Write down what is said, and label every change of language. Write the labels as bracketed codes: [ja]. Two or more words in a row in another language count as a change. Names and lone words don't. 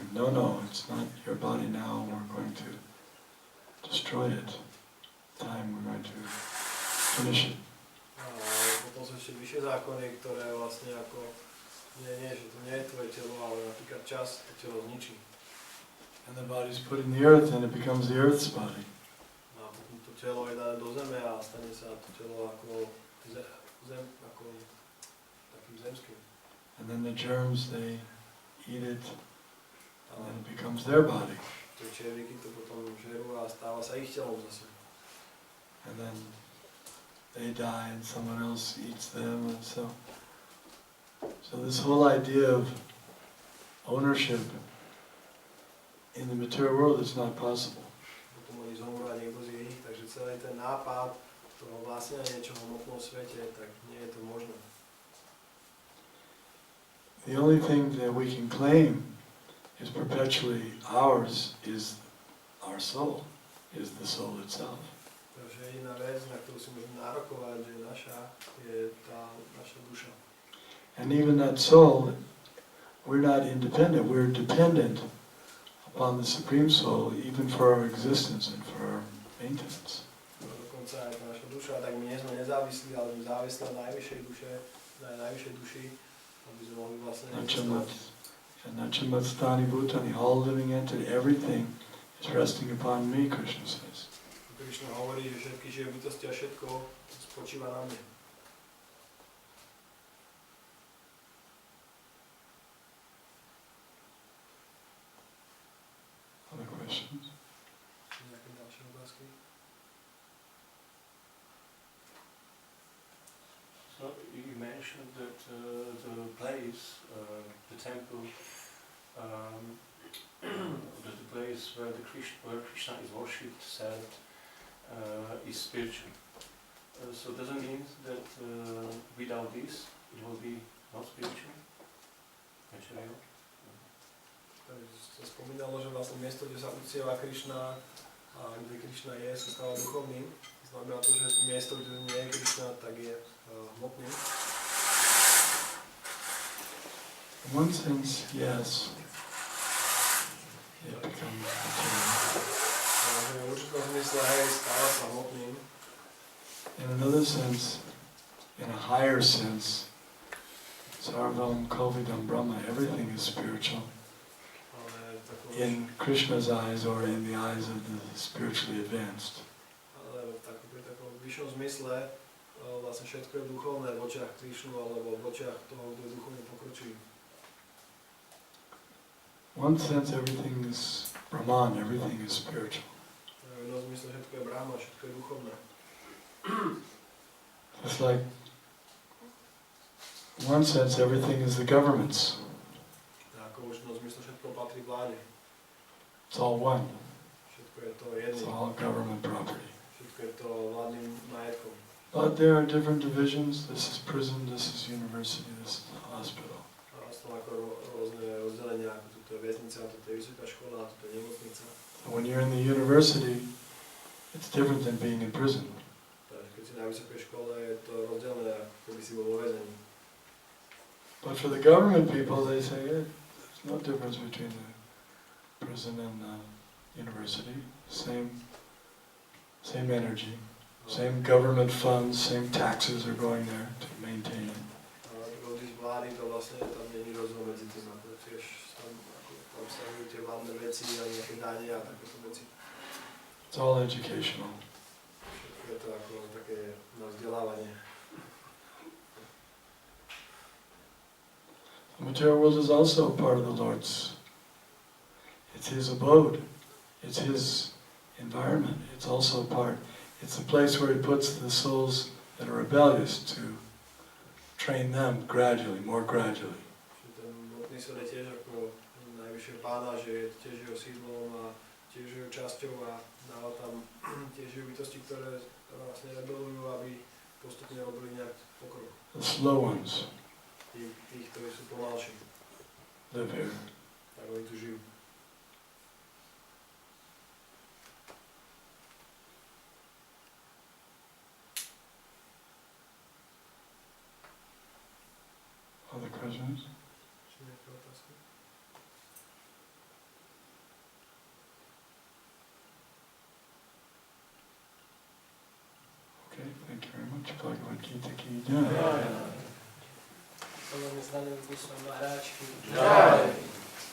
[en] No, it's not your body now, we're going to destroy it. Time, we're going to finish it. [sk] A potom sú ešte vyššie zákony, ktoré vlastne ako, nie, že to nie je tvoje telo, ale napríklad čas to telo zničí. [en] And the body's put in the earth and it becomes the earth's body. [sk] A potom to telo je dané do zeme a stane sa to telo ako ako takým zemským. [en] And then the germs, they eat it And then it becomes their body. [sk] Tie červíky to potom žerú a stáva sa ich telom zase. [en] And then they die and someone else eats them, and so this whole idea of ownership in the material world is not possible. [sk] Potom oni zomrú a niekto zje ich, takže celý ten nápad toho vlastnenia niečoho v hmotnom svete, tak nie je to možné. [en] The only thing that we can claim is perpetually ours is our soul, is the soul itself. [sk] Takže jediná vec, na ktorú si môžeme nárokovať, že naša, je tá naša duša. [en] And even that soul, we're not independent, we're dependent upon the Supreme Soul, even for our existence and for our maintenance. [sk] Dokonca aj tá naša duša, tak my nie sme nezávislí, ale sme závislí na najvyššej duše, na najvyššej duši, aby sme mohli vlastne existovať. [sa] Nachamatstani Bhutani, [en] all living entity, everything is resting upon me, Krishna says. [sk] Krishna hovorí, že všetky živé bytosti a všetko spočíva na mne. [en] Other questions? [sk] Nejaké ďalšie otázky? [en] So you mentioned that the place, the temple, the place where Krishna is worshipped, said, is spiritual. So does it mean that without this it will be not spiritual? Material? [sk] Takže sa spomínalo, že vlastne miesto, kde sa uctieva Krishna a kde Krishna je, sa stáva duchovným. Znamená to, že miesto, kde nie je Krishna, tak je hmotným. [en] In one sense, yes, it becomes material. [sk] Takže v určitom zmysle, hej, stáva sa hmotným. [en] In another sense, in a higher sense, [sa] Sarvam Kovidam Brahma, [en] everything is spiritual. In Krishna's eyes or in the eyes of the spiritually advanced. [sk] Ale pri takom vyššom zmysle vlastne všetko je duchovné v očiach Krishnu alebo v očiach toho, kto je duchovne pokročilý. [en] In one sense, everything is Brahman, everything is spiritual. [sk] V jednom zmysle všetko je Brahma, všetko je duchovné. [en] It's like, in one sense, everything is the government's. [sk] A ako už v jednom zmysle všetko patrí vláde. [en] It's all one. [sk] Všetko je to [en] It's [sk] jedným. [en] all government property. [sk] Všetko je to vládnym majetkom. [en] But there are different divisions. This is prison, this is university, this is hospital. [sk] A sú ako rôzne rozdelenia, ako tuto je väznica, tuto je vysoká škola, tuto je nemocnica. [en] And when you're in the university, it's different than being in prison. [sk] Takže keď si na vysokej škole, je to rozdelené, ako keby si bol vo väzení. [en] But for the government people, they say, there's no difference between the prison and university. Same energy, same government funds, same taxes are going there to maintain it. [sk] A ľudí z vlády, to vlastne tam nie je rozdiel medzi tým, ako tiež tam sa tie vládne veci a nejaké dane a takéto veci. [en] It's all educational. [sk] Všetko je to ako také na vzdelávanie. [en] The material world is also part of the Lord's. It's His abode. It's His environment. It's also it's the place where He puts the souls that are rebellious to train them gradually, more gradually. [sk] Ten hmotný svet je tiež ako najvyššie pána, že je tiež jeho sídlom a tiež jeho časťou a dáva tam tiež jeho bytosti, ktoré vlastne rebelujú, aby postupne robili nejak pokrok. [en] The slow ones [sk] Tých, ktorí sú pomalší, [en] live here. [sk] tak oni tu žijú. [en] Other questions? [sk] Či nejaké otázky? [en] Okay, thank you very much. [hi] Bhagavad Gita ki jai. Salome Zdanemu Goswami Maharaj ki Jai.